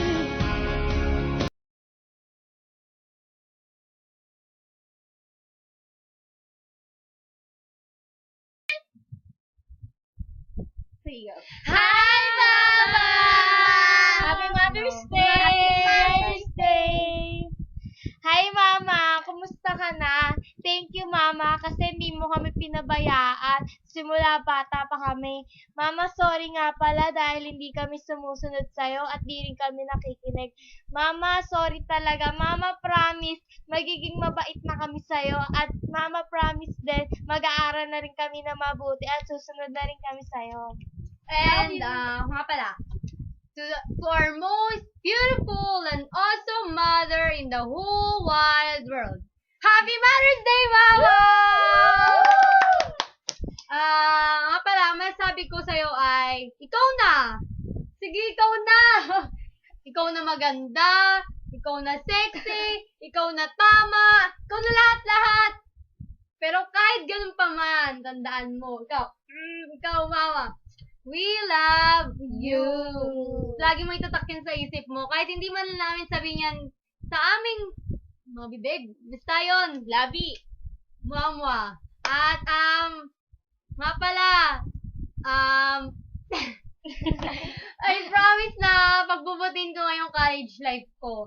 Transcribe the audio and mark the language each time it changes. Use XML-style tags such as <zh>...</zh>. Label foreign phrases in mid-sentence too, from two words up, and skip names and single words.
<en>Hi, Mama! Happy Mother's Day! Happy Mother's Day! Hi,</en> <tl>Mama! Kumusta ka na?</tl> <en>Thank you, Mama,</en> <tl>kasi hindi mo kami pinabayaan. simula bata pa kami. Mama, sorry nga pala dahil hindi kami sumusunod sa'yo at di rin kami nakikinig. Mama, sorry talaga. Mama, promise, magiging mabait na kami sa'yo. At Mama, promise din, mag-aaral na rin kami na mabuti at susunod na rin kami sa'yo. And, nga pala,</tl> <en>to our most beautiful and awesome mother in the whole wide world. Happy Mother's Day, Mama!</en> <tl>Nga pala, masabi ko sa'yo ay, ikaw na! Sige, ikaw na! Ikaw na maganda, ikaw na sexy, ikaw na tama, ikaw na lahat-lahat! Pero kahit ganun pa man, tandaan mo, ikaw,</tl> <en>Mama, we love you.</en> <tl>Lagi mo itatak yan sa isip mo. Kahit hindi man namin sabihin yan sa aming mga bibig. Basta yun, labi. Mwa. At, nga pala,</tl> <en>I promise</en> <tl>na pagbubutin ko ngayong</tl> <en>college life</en> <tl>ko.</tl>